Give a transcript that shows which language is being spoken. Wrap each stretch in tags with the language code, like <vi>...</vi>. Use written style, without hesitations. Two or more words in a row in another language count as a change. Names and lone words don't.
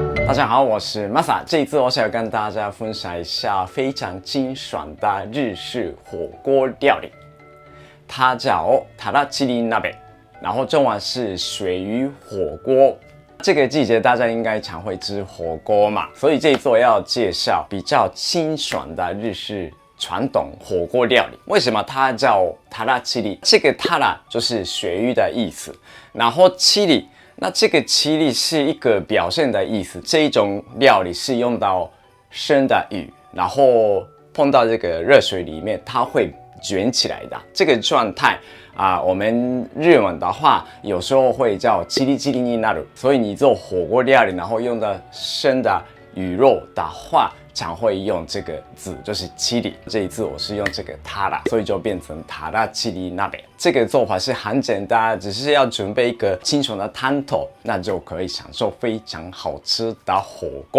<zh>大家好，我是 Masa。这一次我想要跟大家分享一下非常清爽的日式火锅料理，它叫タラチリ鍋，然后中文是鳕鱼火锅。这个季节大家应该常会吃火锅嘛，所以这一次我要介绍比较清爽的日式传统火锅料理。为什么它叫タラチリ？这个タラ就是鳕鱼的意思，然后チリ。那这个チリ是一个表现的意思，这一种料理是用到生的鱼，然后碰到这个热水里面，它会卷起来的这个状态我们日文的话有时候会叫</zh> <ja>チリチリになる，</ja> <zh>所以你做火锅料理，然后用到生的鱼肉的话，常会用这个字，就是チリ。这一次我是用这个タラ，所以就变成タラチリ鍋。这个做法是很简单，只是要准备一个清爽的汤头，那就可以享受非常好吃的火锅。</zh>